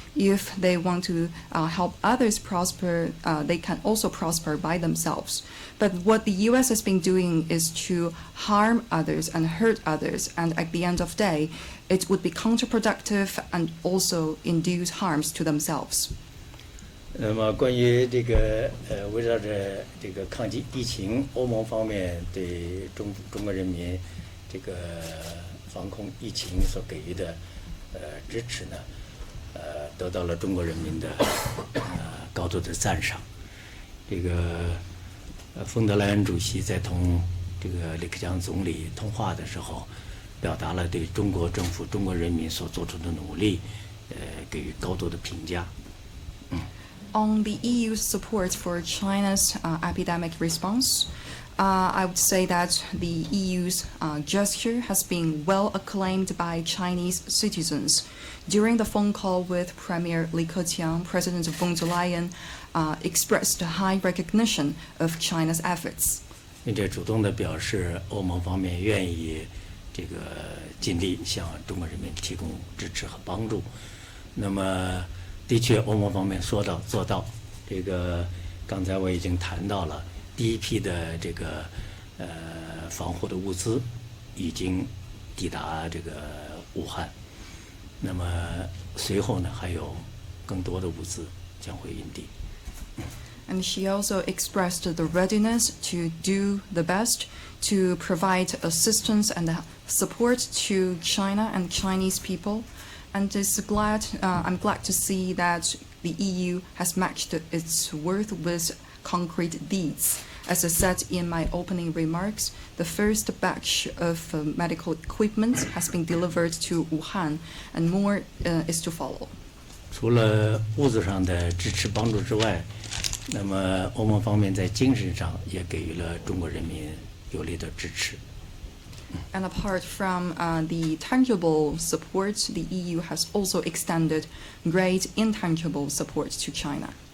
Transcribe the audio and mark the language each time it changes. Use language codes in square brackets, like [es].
[en] If they want to help others prosper, they can also prosper by themselves. But what the U.S. has been doing is to harm others and hurt others, and at the end of the day, it would be counterproductive and also induce harms to themselves. [zh] 那么关于这个围绕着这个抗击疫情，欧盟方面对中国人民这个防控疫情所给予的支持呢，得到了中国人民的高度的赞赏。这个冯德莱恩主席在同这个李克强总理通话的时候，表达了对中国政府、中国人民所做出的努力，给予高度的评价。 [en] On the EU's support for China's epidemic response, I would say that the EU's gesture has been well acclaimed by Chinese citizens. During the phone call with Premier Li Keqiang, President von der Leyen expressed high recognition of China's efforts. [zh] 并且主动地表示，欧盟方面愿意这个尽力向中国人民提供支持和帮助。那么，的确，欧盟方面说到做到。这个刚才我已经谈到了，第一批的这个防护的物资已经抵达这个武汉。那么随后呢，还有更多的物资将会运抵。 [en] And she also expressed the readiness to do the best to provide assistance and support to China and Chinese people. And I'm glad to see that the EU has matched its worth with concrete deeds. As I said in my opening remarks, the first batch of medical equipment has been delivered to Wuhan, and more is to follow. [zh] 除了物质上的支持帮助之外，那么欧盟方面在精神上也给予了中国人民有力的支持。 [en] And apart from the tangible support, the EU has also extended great intangible support to China.